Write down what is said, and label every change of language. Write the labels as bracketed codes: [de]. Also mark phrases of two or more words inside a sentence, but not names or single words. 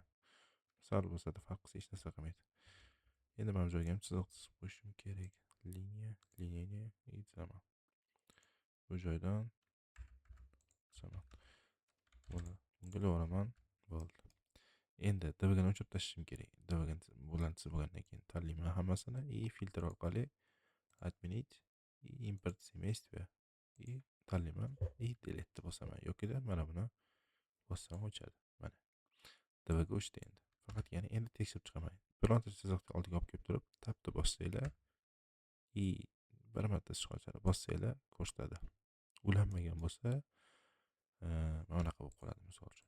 [uz] Sal bo'lsa-da farq qilsa hech narsa qilmaydi. Endi mana bu joyga ham chiziq chizib qo'yishim kerak. Liniya chizaman. Bu joydan chizaman. Bunga olaman. Bo'ldi. Endi dvgni o'chirib tashlashim kerak. Dvgni bulanchisi bo'lgandan keyin tanlayman hammasini и filtr orqali [ru] отменить и import семейство [uz] и tanlayman и delete bosaman yokida mana buni bossam o'chadi. Mana dvg o'chdi endi. Faqat yana endi tekshirib chiqaman. Bironta chiziqni oldiga olib kelib turib, tabni bossanglar и bir marta sichqonchani bossanglar ko'rsatadi. Ulanmagan bo'lsa, mana bunaqa bo'lib qoladi misol uchun.